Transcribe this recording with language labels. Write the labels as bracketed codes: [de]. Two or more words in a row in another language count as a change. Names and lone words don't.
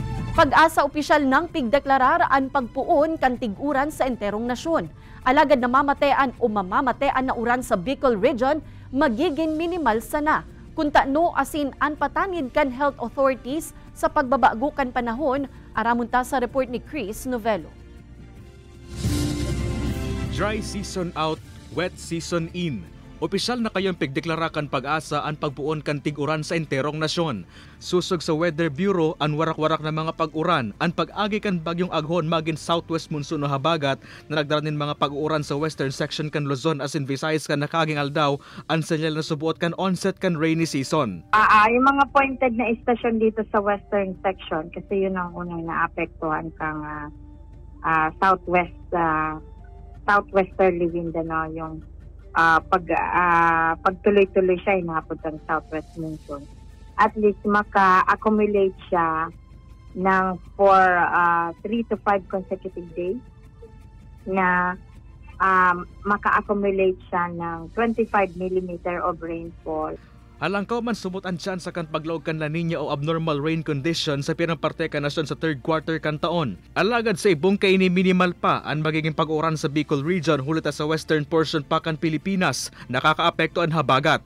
[bik] Pag-asa opisyal ng pigdeklarar ang pagpuon kan tiguran sa enterong nasyon. Alagad na mamatean o mamamatean na uran sa Bicol Region magiging minimal sana. Kuntano asin an patanid kan health authorities sa pagbabago kan panahon, aramunta sa report ni Chris Novelo. [en] Dry season out, wet season in. [bik] Opisyal na kayong pigdeklarakan pag-asa ang pagpuon kan tiguran sa enterong nasyon. Susog sa Weather Bureau ang warak-warak na mga pag-uran, ang pag-agi kan bagyong aghon magin [en] southwest monsoon [bik] o habagat na nagdaranin mga pag-uran sa [en] western section [bik] kan Luzon as in Visayas kan nakaging aldaw, ang senyal na subuot kan onset kan rainy season. [tl] Yung mga pointed na istasyon dito sa [en] western section [tl] kasi yun ang unang naapektuhan kang [en] southwesterly wind [tl] yung pagtuloy-tuloy siya inabot ang [en] southwest monsoon. At least [tl] maka-accumulate siya ng [en] for 3 to 5 consecutive days [tl] na maka-accumulate siya ng 25 [en] mm of rainfall. [bik] Halangkaw man sumot ang tsansa kan paglaog kan La Nina o [en] abnormal rain condition [bik] sa pirang parte kan nasyon sa [en] third quarter [bik] kan taon. Alagad sa ibong kaini minimal pa ang magiging pag-uran sa Bicol Region hulit sa [en] western portion [bik] pa kan Pilipinas, nakakaapekto ang habagat.